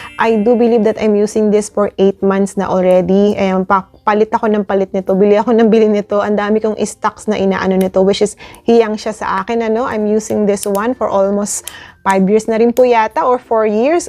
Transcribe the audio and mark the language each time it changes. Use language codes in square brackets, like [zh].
[en] I do believe that I'm using this for 8 months na already. [tl] Ayan, palit ako ng palit nito. Bili ako ng bili nito. Ang dami kong stocks na inaano nito, which is hiyang siya sa akin, ano. [en] I'm using this one for almost 5 years [tl] na rin po yata [en] or 4 years.